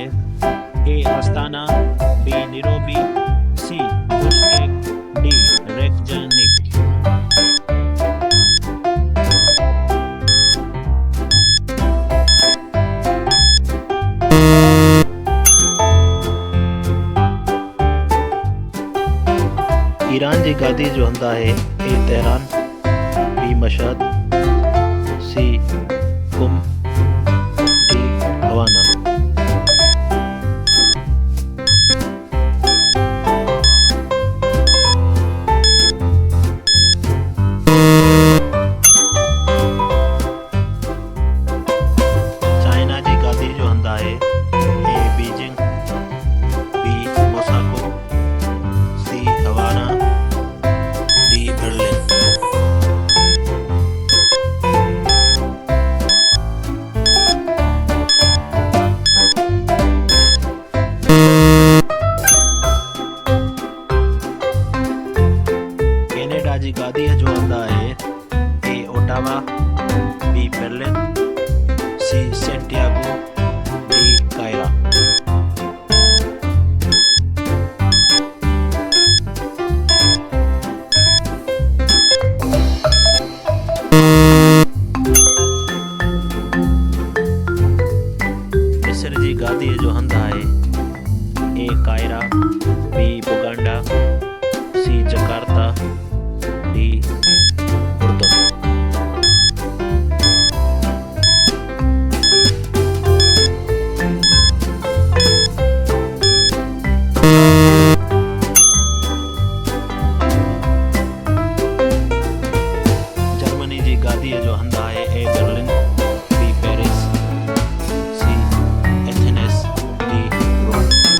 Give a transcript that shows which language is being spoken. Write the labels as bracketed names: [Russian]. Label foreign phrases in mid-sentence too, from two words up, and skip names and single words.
[Sindhi] ए अस्ताना, बी नीरोबी, सी बिश्केक, डी रेकजानिक। ईरान जी गादी जो हंधु आहे। ए तेहरान, बी मशहद, सी कुम, डी हवाना। चाइना जी गादी जो हंधु आहे। ए बीजिंग, बी मोसाको, सी हवाना, डी बर्लिन। कनाडा जी गादीअ जो हंधु आहे। ए ओटावा, बी बर्लिन, सी सैंटियागो, डी कायरा। मिस्र जी गादीअ जो हंधु आहे। ए कायरा, बी बुगांडा, सी जकार्ता, डी उर्दू। जर्मनी जी गादीअ जो हंधु आहे। ए बर्लिन, बी पेरिस, सी एथेंस, डी रोम।